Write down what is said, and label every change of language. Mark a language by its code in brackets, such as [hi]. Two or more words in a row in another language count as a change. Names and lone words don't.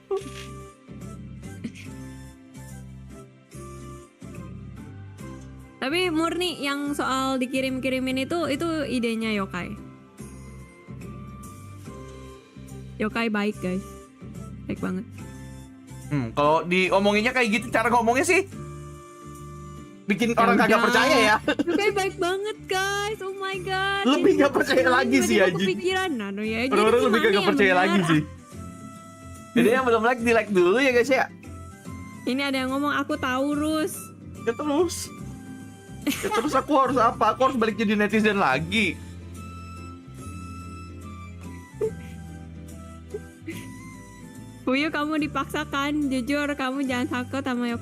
[id] Tapi murni yang soal dikirim-kirimin itu idenya yokai. Yokai baik guys, baik banget. Kalau diomonginnya kayak gitu cara ngomongnya sih bikin orang kagak percaya ya. Yokai baik banget guys, [en] oh my god. [id] Lebih gak percaya lagi sih anjing. Kepikiran, ya. Orang-orang lebih kagak percaya lagi sih. Jadi yang belum like di like dulu ya guys ya. Ini ada yang ngomong aku Taurus. Ya terus aku harus apa? Aku harus balik jadi netizen lagi. Fuyu kamu dipaksakan, jujur kamu jangan takut sama yokai.